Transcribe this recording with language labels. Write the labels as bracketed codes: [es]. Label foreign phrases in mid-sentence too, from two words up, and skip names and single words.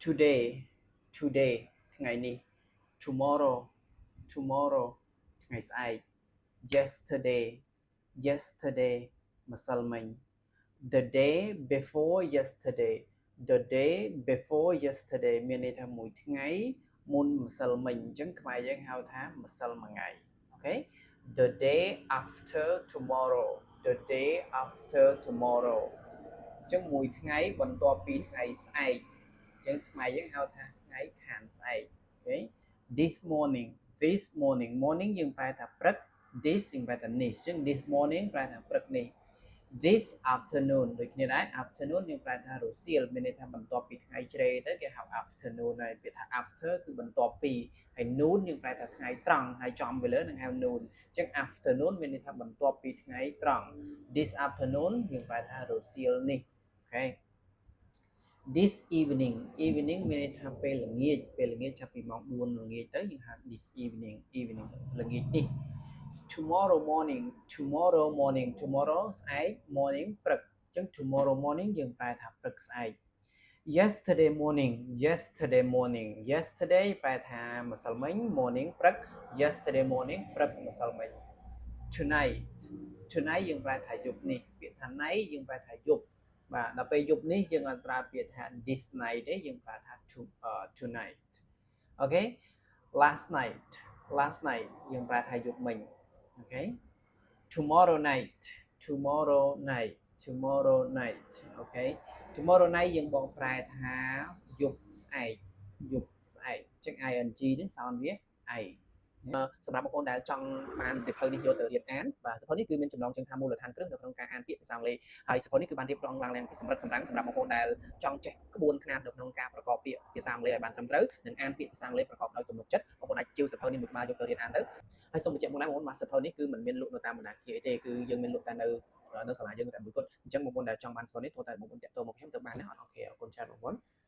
[en] today today [km] ថ្ងៃនេះ [en] tomorrow tomorrow [km] ថ្ងៃស្អែក [en] yesterday yesterday ម្សិលមិញ the day before yesterday the day before yesterday [km] មានន័យថាមួយថ្ងៃមុនម្សិលមិញអញ្ចឹងខ្មែរយើងហៅថាម្សិលមួយថ្ងៃអូខេ [en] the day after tomorrow the day after tomorrow [km] អញ្ចឹងមួយថ្ងៃបន្ទាប់ពីថ្ងៃស្អែកអញ្ចឹងខ្មែរ យើងហៅថាថ្ងៃខាងស្អែកអូខេ [en] this morning [km] morning យើងប្រែថាព្រឹក this យើងប្រែថានេះអញ្ចឹង [en] this morning [km] ប្រែថាព្រឹកនេះ [en] this afternoon [km] ដូចគ្នាដែរ afternoon យើងប្រែថារសៀលមានន័យថាបន្ទាប់ពី ថ្ងៃជ្រេទៅគេហៅ afternoon ហើយពាក្យថា after គឺបន្ទាប់ពីហើយ noon យើងប្រែថាថ្ងៃត្រង់ហើយចំទៅលើនឹងហៅ noon អញ្ចឹង afternoon មានន័យថាបន្ទាប់ពីថ្ងៃត្រ ង់ [en] this afternoon [km] យើងប្រែថារសៀលនេះអូខេ [en] this evening [km] មានន័យថាពេលល្ងាចចាប់ពីម៉ោង4ល្ងាចទៅយើងហៅ [en] this evening [km] ល្ងាចនេះ [en] tomorrow morning [km] tomorrow ស្អែក morning ព្រឹកអញ្ចឹង [en] tomorrow morning [km] យើងប្រែថាព្រឹ កស្អែក [en] yesterday morning [km] yesterday ប្រែថាម្សិលមិញ morning ព្រឹក [en] yesterday morning [km] ព្រឹកម្សិលមិញ tonight យើងប្រែថាយប់នេះពាក្យថា night យើងប្រែថាយប់បាទដល់ពេលយប់នេះយើងអត់ប្រើពាក្យថា [en] this night [km] ទេយើងប្រើថា tonight អូខេ [en] last night [km] យើងប្រែថាយប់មិញអូខេ [en] tomorrow night [km] អូខេ [en] tomorrow night [km] យើងបងប្រែថាយប់ស្អែកចឹង ing នឹង sound វា I សម្រាប់បងប្អូនដែលចង់បានសៀវភៅនេះយក ទៅរៀនអានបាទសៀវភៅនេះគឺមានចំណងជើងថាមូលដ្ឋានគ្រឹះនៅក្នុងការអានពាក្យភាសាអង់គ្លេសហើយសៀវភៅនេះគឺបានរៀបចំឡើងពីសម្រិតសម្រាំងសម្រាប់បងប្អូនដែលចង់ចេះក្បួនខ្នាតនៅក្នុងការប្រកបពាក្យភាសាអង់គ្លេសឲ្យបានត្រឹមត្រូវនិងអានពាក្យភាសាអង់គ្លេសប្រកបដោយទំនុកចិត្តបងប្អូនអាចជឿសៀវភៅនេះមួយក្បាលយកទៅរៀនអានទៅហើយសូមបញ្ជាក់បងប្អូនថាសៀវភៅនេះគឺមិនមានលក់នៅតាមបណ្ដាខេទេគឺយើងមានលក់តែនៅសាលាយើងតែមួយគត់អញ្ចឹងបងប្អូនដែលចង់បានសៀវភៅនេះត្រូវតែបងប្អូនតាក់ទងមកខ្ញុំទៅបានណាអូខេអរគុណច្រើនបងប្អូន